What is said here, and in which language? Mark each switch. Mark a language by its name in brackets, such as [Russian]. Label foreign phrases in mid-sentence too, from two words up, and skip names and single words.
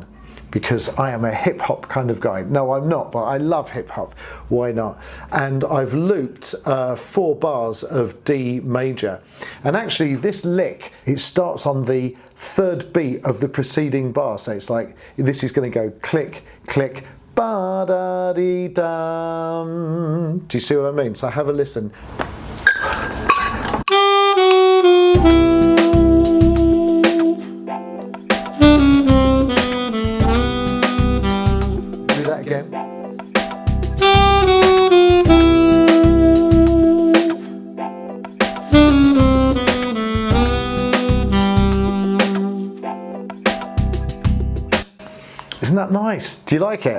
[English] Because I am a hip hop kind of guy. No, I'm not, but I love hip hop. Why not? And I've looped 4 bars of D major. And actually this lick, it starts on the third beat of the preceding bar. So it's like, this is going to go click, click, ba-da-dee-dum. Do you see what I mean? So have a listen. Again. Isn't that nice? Do you like it?